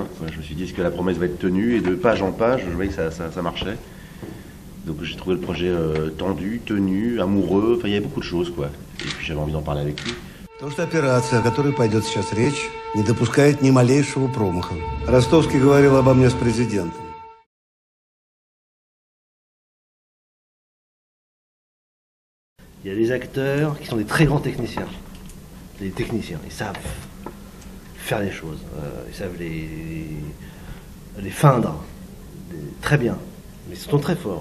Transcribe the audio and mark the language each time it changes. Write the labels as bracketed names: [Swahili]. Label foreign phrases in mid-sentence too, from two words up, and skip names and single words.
[French] Je me suis dit, est-ce que la promesse va être tenue? Et de page en page, je voyais que ça marchait. Donc j'ai trouvé le projet tendu, tenu, amoureux, enfin il y avait beaucoup de choses, quoi. Et puis j'avais envie d'en parler avec lui. [Russian] Потому что операция, о которой пойдет сейчас речь, не допускает ни малейшего промаха. Ростовский говорил обо мне с президентом. [French] Il y a des acteurs qui sont des très grands techniciens. Des techniciens, ils savent faire les choses, ils savent les feindre très bien, mais ils sont très forts.